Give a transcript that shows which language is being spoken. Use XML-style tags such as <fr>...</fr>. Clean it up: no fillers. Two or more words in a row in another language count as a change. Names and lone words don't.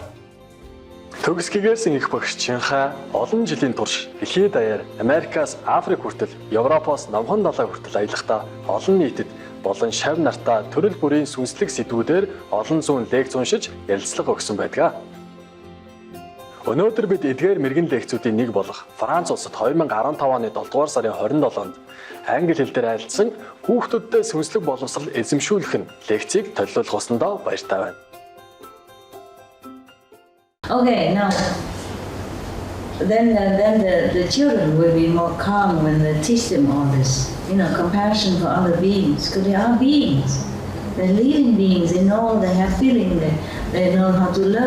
<mn>Төгс гэгэрсэн их багш Чинхай олон жилийн турш дэлхийд даяар Америкаас Африк хүртэл, Европоос Номхон далай хүртэл аялахдаа олон нийтэд болон шав нартаа төрөл бүрийн сүнслэг сэдвүүдээр олон зуун лекц уншиж ярилцлага өгсөн байдаг. Өнөөдөр бид эдгээр мэрэгэн лекцүүдийн нэг болох Франц улсад 2015 оны 7 дугаар сарын 27-нд англи хэл дээр айлдсан хүүхдүүдтэй сүнслэг боловсрол эзэмшүүлэх нь лекцийг төлөвлөх усандаа баяртай байна.</mn> <en>Okay, now then the children will be more calm when they teach them all this. Compassion for other beings, because they are beings. They're living beings. They know. They have feeling. They know how to love.</en>